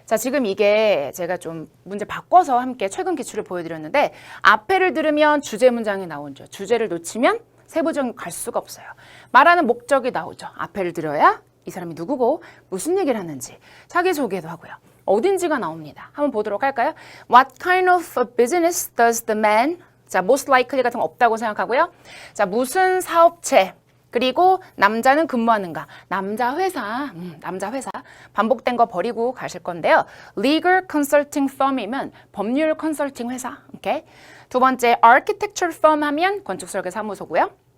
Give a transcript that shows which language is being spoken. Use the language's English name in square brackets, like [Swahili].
[Korean] 자, 지금 이게 제가 좀 문제 바꿔서 함께 최근 기출을 보여드렸는데 앞에를 들으면 주제 문장이 나오죠. 주제를 놓치면 세부적인 갈 수가 없어요. 말하는 목적이 나오죠. 앞에를 들어야 이 사람이 누구고 무슨 얘기를 하는지 자기소개도 하고요. 어딘지가 나옵니다. 한번 보도록 할까요? [English] What kind of business does the man? [Korean] 자, most likely 같은 거 없다고 생각하고요. 자, 무슨 사업체? 그리고 남자는 근무하는가? 남자 회사. 반복된 거 버리고 가실 건데요. Legal consulting firm이면 법률 컨설팅 회사. 오케이. 두 번째, architecture firm 하면 건축설계 사무소고요.